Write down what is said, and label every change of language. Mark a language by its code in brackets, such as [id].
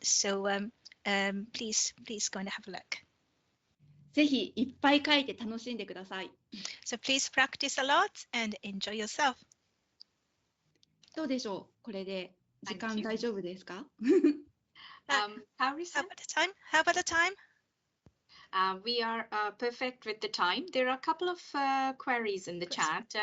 [en] So please go and have a look. [ja] ぜひいっぱい書いて楽しんでください。 [en] So please practice a lot and enjoy yourself. どうでしょう、これで時間大丈夫ですか？ How about the time? How about the time? We are perfect with the time. There are a couple of queries in the chat.